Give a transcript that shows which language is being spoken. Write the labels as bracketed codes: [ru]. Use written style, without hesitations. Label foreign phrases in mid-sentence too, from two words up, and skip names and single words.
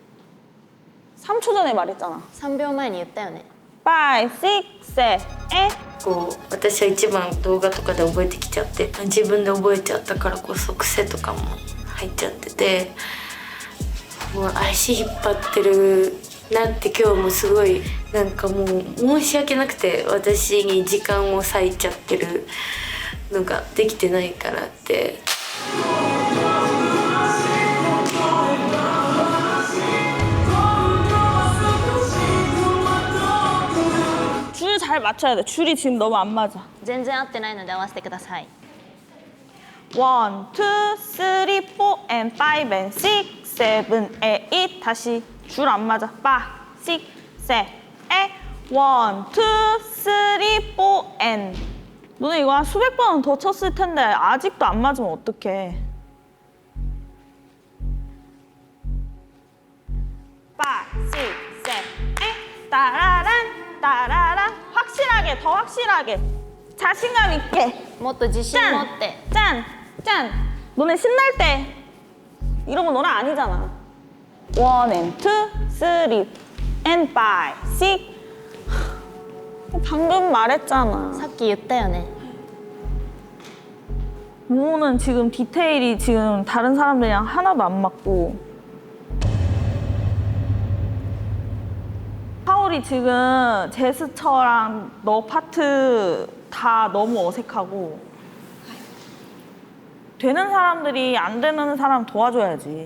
[ko] (3초) 전에 말했잖아. [ja] 3秒前に言ったよね。 5, 6, 7, こう私は一番動画とかで覚えてきちゃって自分で覚えちゃったからこそ癖とかも入っちゃっててもう足引っ張ってるなって今日もすごいなんかもう申し訳なくて私に時間を割いちゃってるのができてないからって。 [ko] 줄 잘 맞춰야 돼. 줄이 지금 너무 안 맞아. [ja] 全然合ってないので合わせてください。 [ko] 1, 2, 3, 4, and 5, and 6, 7, 8 다시 줄 안 맞아. 5, 6, 7, 8 1, 2, 3, 4, and 너네 이거 한 수백 번은 더 쳤을 텐데 아직도 안 맞으면 어떡해. 5, 6, 7, 8 따라란 따라란 확실하게 더 확실하게 자신감 있게 [ja] もっと自信持って。 [ko] 짠! 짠! 너네 신날 때 이런 거 너네 아니잖아. 1 and 2, 3 and 5, 6 방금 말했잖아. [ja] さっき言ったよね。 [ko] 모모는 지금 디테일이 지금 다른 사람들이랑 하나도 안 맞고 하울이 지금 제스처랑 너 파트 다 너무 어색하고 되는 사람들이 안 되는 사람 도와줘야지.